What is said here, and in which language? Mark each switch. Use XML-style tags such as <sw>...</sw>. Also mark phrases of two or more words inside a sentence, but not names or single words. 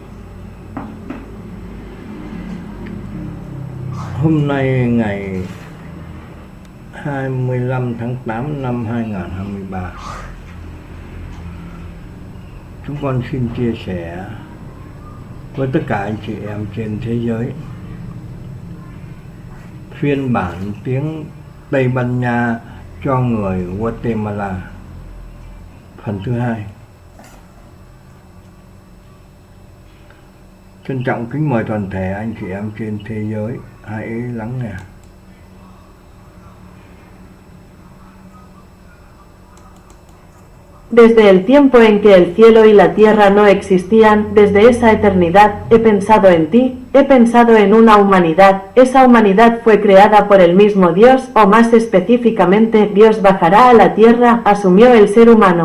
<vi>Hôm nay ngày 25 tháng 8 năm 2023, chúng con xin chia sẻ với tất cả anh chị em trên thế giới phiên bản tiếng Tây Ban Nha cho người Guatemala, phần thứ 2. Trân trọng kính mời toàn thể anh chị em trên thế giới hãy lắng nghe.</vi> <es>Desde el tiempo en que el cielo y la tierra no existían, desde esa eternidad, he pensado en ti, he pensado en una humanidad. Esa humanidad fue creada por el mismo Dios, o más específicamente, Dios bajará a la tierra, asumió el ser humano.</es>